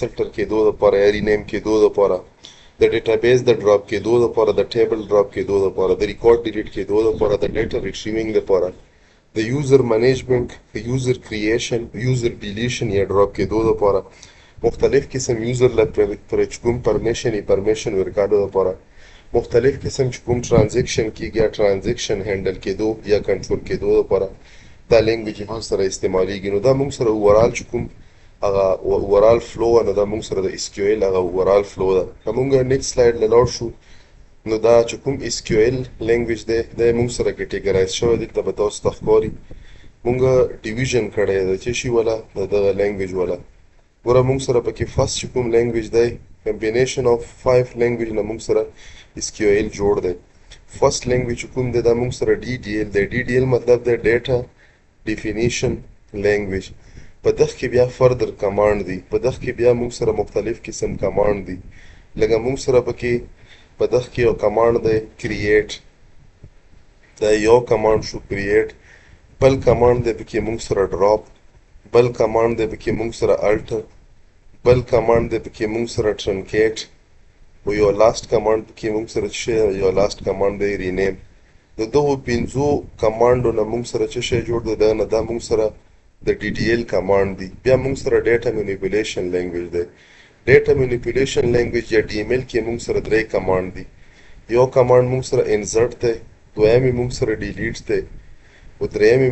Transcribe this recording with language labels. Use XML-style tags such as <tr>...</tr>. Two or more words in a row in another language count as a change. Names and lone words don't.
<ps>alter کېدو دپاره یا rename کېدو دپاره، د database د drop کېدو دپاره، د table drop کېدو دپاره، د record delete کېدو دپاره، د</ps> <en>data retrieving</en> <ps>دپاره، د</ps> <en>user management، user creation، user deletion</en> <ps>یا drop کېدو دپاره، مختلف قسم user لپاره چې کوم permission ورکولو دپاره، مختلف قسم چې کوم transaction کېږي یا</ps> <en>transaction handle</en> <ps>کېدو یا control کېدو دپاره دا language هم سره استعمالیږي. نو دا موږ سره overall چې کوم هغه</ps> <en>overall flow</en> <ps>نو دا موږ سره د SQL هغه</ps> <en>overall flow</en> <ps>ده. که موږ</ps> <en>next slide</en> <ps>له لاړ شو نو دا چې کوم</ps> <en>SQL language</en> <ps>دی دا موږ سره categorize شوی دلته به تاسو ته ښکاري. موږ division کړی دی چې شي ولا د دغه language ولا. ګوره موږ سره پکې first چې کوم language دی</ps> <en>combination of 5 language</en> <ps>نه موږ سره SQL جوړ دی. first language کوم دی دا موږ سره DDL دی. DDL مطلب دی</ps> <en>data definition language.</en> <ps>په دغه کې بیا</ps> <en>further command</en> <ps>دي. په دغه کې بیا موږ سره مختلف قسم command دي. لکه موږ سره پکې په دغه کې یو command دی create. دا یو command شو create. بل command دی پکې موږ سره drop. بل command دی پکې موږ سره alter. بل command دی پکې موږ سره truncate. او یو</ps> <en>last command</en> <ps>پکې موږ سره یو</ps> <en>last command</en> <ps>دی rename. د دغو پنځو کمانډو نه موږ سره څه شی جوړ دی دا نه دا موږ سره د</ps> <en>DDL command</en> <ps>دی بیا موږ سره</ps> <en>data manipulation language</en> <ps>دی</ps> <en>data manipulation</en> <ps>لینګویج یا DML کې موږ سره درې کمانډ دي یو کمانډ موږ سره insert دی دویمې موږ سره delete دی او درېیمې</ps>